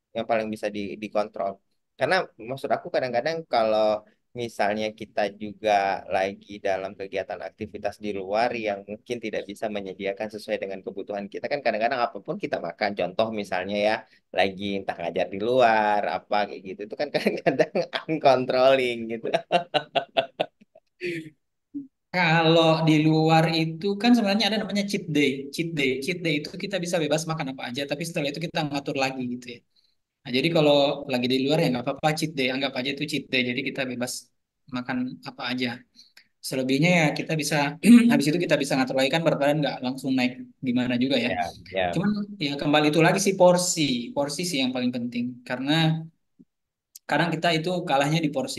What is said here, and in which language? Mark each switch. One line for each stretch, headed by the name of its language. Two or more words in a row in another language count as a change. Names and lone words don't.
Indonesian: Yang paling bisa dikontrol. Karena maksud aku kadang-kadang kalau misalnya kita juga lagi dalam kegiatan aktivitas di luar yang mungkin tidak bisa menyediakan sesuai dengan kebutuhan kita, kan kadang-kadang apapun kita makan. Contoh misalnya ya, lagi entah ngajar di luar, apa kayak gitu, itu kan kadang-kadang uncontrolling gitu. Kalau di luar itu kan sebenarnya ada namanya
English: cheat day. Cheat day. Cheat day
Indonesian: itu kita bisa bebas makan apa aja, tapi setelah itu kita ngatur lagi gitu ya. Nah, jadi kalau lagi di luar ya nggak apa-apa
English: cheat day,
Indonesian: anggap aja itu
English: cheat day.
Indonesian: Jadi kita bebas makan apa aja. Selebihnya ya kita bisa habis itu kita bisa ngatur lagi kan berat badan nggak langsung naik gimana juga ya. Ya, ya. Cuman ya kembali itu lagi sih porsi, porsi sih yang paling penting karena kadang kita itu kalahnya di porsi.